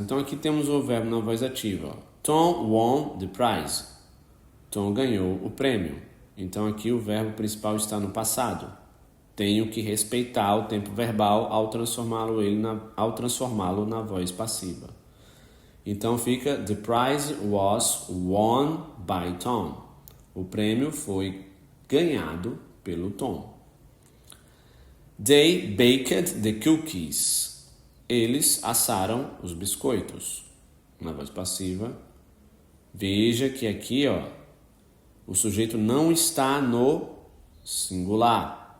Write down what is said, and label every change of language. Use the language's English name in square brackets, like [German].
[Portuguese] Então, aqui temos o verbo na voz ativa. [English] Tom won the prize. [Portuguese] Tom ganhou o prêmio. Então, aqui o verbo principal está no passado. Tenho que respeitar o tempo verbal ao transformá-lo na voz passiva. Então fica: [English] The prize was won by Tom. [Portuguese] O prêmio foi ganhado pelo Tom. [English] They baked the cookies. [Portuguese] Eles assaram os biscoitos. Na voz passiva. Veja que aqui, ó, o sujeito não está no singular.